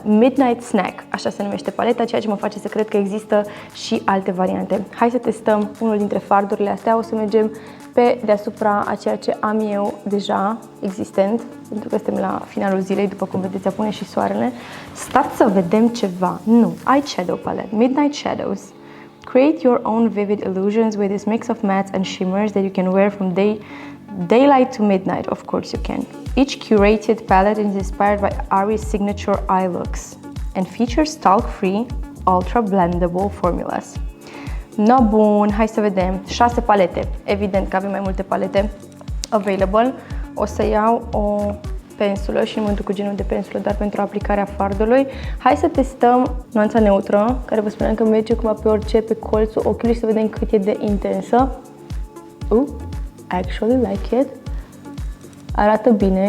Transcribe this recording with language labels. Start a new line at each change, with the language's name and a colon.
Romanian: Midnight Snack, așa se numește paleta, ceea ce mă face să cred că există și alte variante. Hai să testăm unul dintre fardurile astea. O să mergem pe deasupra a ceea ce am eu deja existent, pentru că suntem la finalul zilei, după cum vedeți, apune și soarele. Stați să vedem ceva. Nu, Eyeshadow Palette, Midnight Shadows.
English: Create your own vivid illusions with this mix of mattes and shimmers that you can wear from daylight to midnight. Of course you can. Each curated palette is inspired by Ari's signature eye looks and features talc-free, ultra-blendable formulas.
Romanian: No, bun, hai să vedem. 6 palete. Evident că avem mai multe palete available. O să iau o pensulă și nu mă duc cu genul de pensulă, dar pentru aplicarea fardului. Hai să testăm nuanța neutră, care vă spuneam că merge cumva pe orice, pe colțul ochiului, și să vedem cât e de intensă.
English: Actually like it.
Romanian: arată bine.